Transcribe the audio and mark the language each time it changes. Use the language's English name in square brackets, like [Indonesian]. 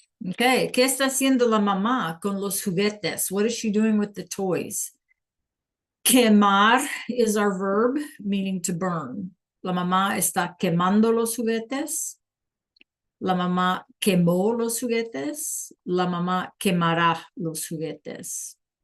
[Spanish] Okay, ¿qué está haciendo la mamá con los juguetes? [English] What is she doing with the toys? Quemar is our verb, meaning to burn. [Spanish] La mamá está quemando los juguetes. La mamá quemó los juguetes. La mamá quemará los juguetes.